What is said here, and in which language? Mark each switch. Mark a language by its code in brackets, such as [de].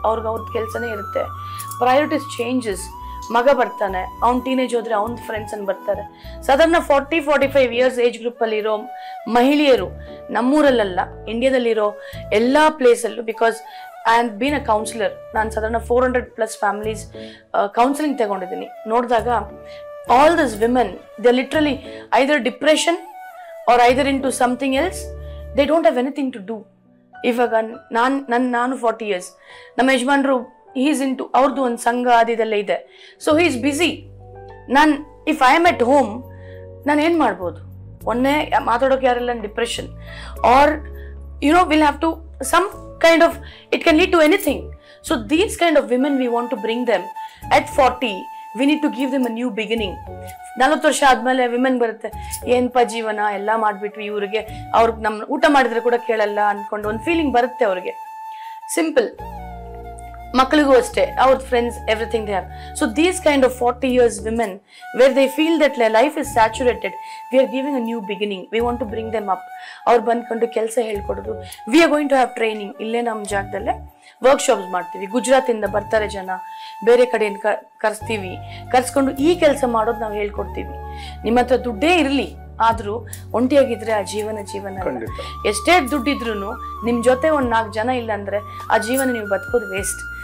[kn] ಅವ್ರದ್ದು ಕೆಲಸನೇ ಇರುತ್ತೆ. Priorities changes. ಮಗ ಬರ್ತಾನೆ, ಅವ್ನು ಟೀನೇಜ್ ಹೋದರೆ ಅವ್ನ ಫ್ರೆಂಡ್ಸ್ ಅನ್ನು ಬರ್ತಾರೆ. ಸಾಧಾರಣ 40-45 years ಏಜ್ ಗ್ರೂಪಲ್ಲಿರೋ ಮಹಿಳೆಯರು ನಮ್ಮೂರಲ್ಲ ಇಂಡಿಯಾದಲ್ಲಿರೋ ಎಲ್ಲ ಪ್ಲೇಸಲ್ಲೂ, [en] Because I have been a counsellor. [kn] ನಾನು ಸಾಧಾರಣ 400+ ಫ್ಯಾಮಿಲೀಸ್ ಕೌನ್ಸಿಲಿಂಗ್ ತಗೊಂಡಿದ್ದೀನಿ. [en] ನೋಡಿದಾಗ all this women they literally either depression or either into something else, they don't have anything to do. [kn] ಇವಾಗ ನಾನು 40 years, ನಮ್ಮ ಯಜಮಾನ್ರು ಈಸ್ ಇಂಟು ಅವ್ರದ್ದು ಒಂದು ಸಂಘ ಅದೆಲ್ಲ ಇದೆ. [en] So he is busy. If I am at home [kn] ನಾನು ಏನು ಮಾಡ್ಬೋದು? ಒಂದೇ ಮಾತಾಡೋಕೆ ಯಾರಿಲ್ಲ, [en] Depression or will have to some kind of it can lead to anything. So these kind of women we want to bring them at 40. We need to give them a new beginning. [kn] 40 ವರ್ಷ ಆದಮೇಲೆ women ಬರುತ್ತೆ, ಏನಪ್ಪ ಜೀವನ ಎಲ್ಲ ಮಾಡಿಬಿಟ್ವಿ, ಇವ್ರಿಗೆ ಅವ್ರಿಗೆ ನಮ್ಮ ಊಟ ಮಾಡಿದ್ರೆ ಕೂಡ ಕೇಳಲ್ಲ ಅಂದ್ಕೊಂಡು ಒಂದು ಫೀಲಿಂಗ್ ಬರುತ್ತೆ ಅವ್ರಿಗೆ. ಸಿಂಪಲ್. ಮಕ್ಕಳಿಗೂ ಅಷ್ಟೇ, ಅವ್ರ friends everything they have. [en] So these kind of 40 years women where they feel that life is saturated, we are giving a new beginning. We want to bring them up. [kn] ಅವ್ರು ಬಂದ್ಕೊಂಡು ಕೆಲಸ ಹೇಳ್ಕೊಡೋದು. [en] We are going to have training. [kn] ಇಲ್ಲೇ ನಮ್ಮ ಜಾಗದಲ್ಲೇ workshops ಮಾಡ್ತೀವಿ. ಗುಜರಾತಿಂದ ಬರ್ತಾರೆ ಜನ, ಬೇರೆ ಕಡೆಯಿಂದ ಕರೆಸ್ತೀವಿ. ಕರೆಸ್ಕೊಂಡು ಈ ಕೆಲಸ ಮಾಡೋದು ನಾವು ಹೇಳ್ಕೊಡ್ತೀವಿ. ನಿಮ್ಮ ಹತ್ರ ದುಡ್ಡೇ ಇರಲಿ, ಆದ್ರೂ ಒಂಟಿಯಾಗಿದ್ರೆ ಆ ಜೀವನ ಅಲ್ಲ. ಎಷ್ಟೇ ದುಡ್ಡಿದ್ರು ನಿಮ್ ಜೊತೆ ಒಂದ್ 4 ಜನ ಇಲ್ಲ ಅಂದ್ರೆ ಆ ಜೀವನ ನೀವು ಬದುಕೋದು ವೇಸ್ಟ್.